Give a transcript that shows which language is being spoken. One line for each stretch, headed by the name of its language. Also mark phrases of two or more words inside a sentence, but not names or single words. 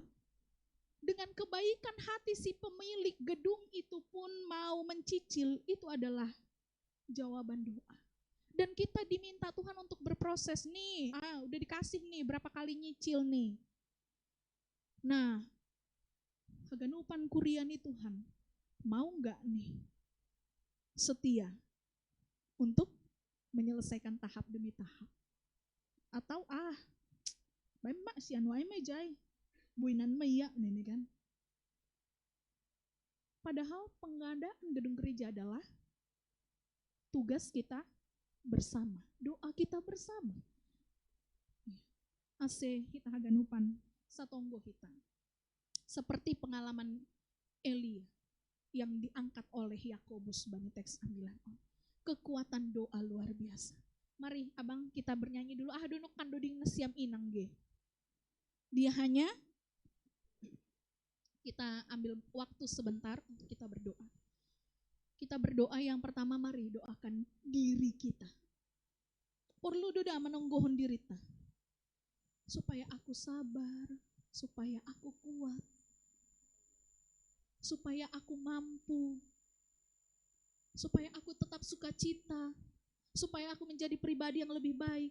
Indonesian: Dengan kebaikan hati si pemilik gedung itu pun mau mencicil, itu adalah jawaban doa. Dan kita diminta Tuhan untuk berproses nih, udah dikasih nih, berapa kali nyicil nih. Nah,
Batak Simalungun: haganupan kuria
Indonesian: nih Tuhan, mau gak nih setia untuk menyelesaikan tahap demi tahap?
Batak Simalungun: Atau baik mak si anu ae jai. Buinan maya ini kan.
Indonesian: Padahal pengadaan gedung gereja adalah tugas kita bersama, doa kita bersama.
Batak Simalungun: Ase kita haganupan satonggo kita.
Indonesian: Seperti pengalaman Elia yang diangkat oleh Yakobus
Batak Simalungun: bani teks ambilan.
Indonesian: Kekuatan doa luar biasa. Mari abang kita bernyanyi dulu.
Batak Simalungun: Donok kandoding nasiam inang ge.
Indonesian: Dia hanya kita ambil waktu sebentar untuk kita berdoa. Kita berdoa yang pertama, mari doakan diri kita. Perlu doa menungguhun diri kita. Supaya aku sabar, supaya aku kuat, supaya aku mampu, supaya aku tetap sukacita, supaya aku menjadi pribadi yang lebih baik.